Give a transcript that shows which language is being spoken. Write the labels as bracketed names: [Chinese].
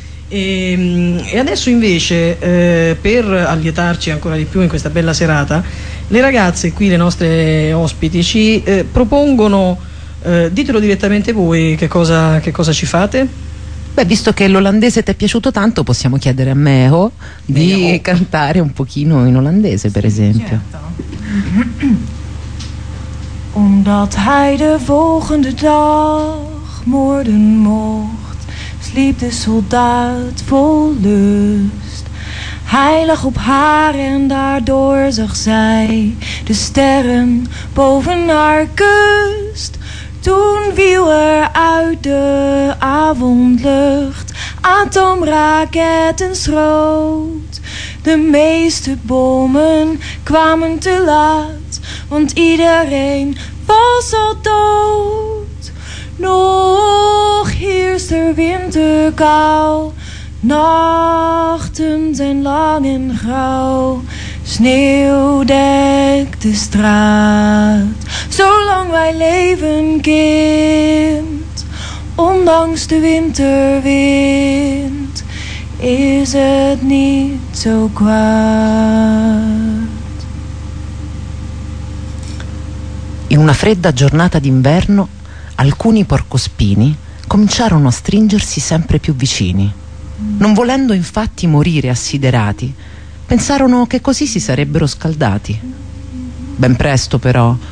[Italian] E adesso invece, per allietarci ancora di più in questa bella serata, le ragazze qui, le nostre ospiti, ci propongono, ditelo direttamente voi, che cosa ci fate? Beh, visto che l'olandese ti è piaciuto tanto, possiamo chiedere a Meho di cantare un pochino in olandese, per esempio. Certo. [Dutch] Omdat hij de volgende dag morgen mocht, sliep de soldaat vol lust. Hij lag op haar en daardoor zag zij de sterren boven haar kust. Toen viel er uit de avondlucht atoomraketten schroot. De meeste bommen kwamen te laat, want iedereen was al dood. Nog heerst er winterkou, nachten zijn lang en grauw, sneeuw dekt de straat. Zolang wij leven, kind, ondanks de winterwind, is het niet zo kwaad. [Italian] In una fredda giornata d'inverno, alcuni porcospini cominciarono a stringersi sempre più vicini. Non volendo infatti morire assiderati, pensarono che così si sarebbero scaldati. Ben presto però